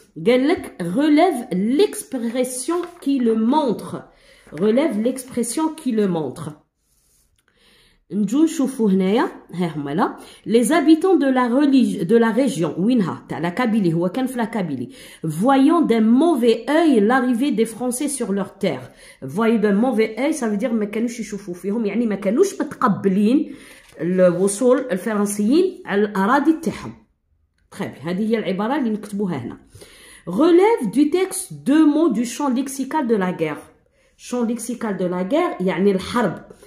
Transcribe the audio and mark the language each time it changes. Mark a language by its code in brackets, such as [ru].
[ar] قال لك [fr] relève l'expression qui le montre. Relève l'expression qui le montre. [ar] نجو نشوفو هنايا ها هما [fr] لا les habitants de la région [ar] وينها تاع لا كابيلي [fr] هو كان في لا كابيلي voyant d'un mauvais œil l'arrivée des Français sur leur terre. voyant d'un mauvais œil ça veut dire [ar] ما كانوش يشوفوا فيهم يعني ما كانوش متقبلين الوصول الفرنسيين على الاراضي تاعهم. [fr] très bien [ar] هذه هي العباره اللي نكتبوها هنا. [fr] relève du texte deux mots du champ lexical de la guerre. champ lexical de la guerre [ar] يعني الحرب.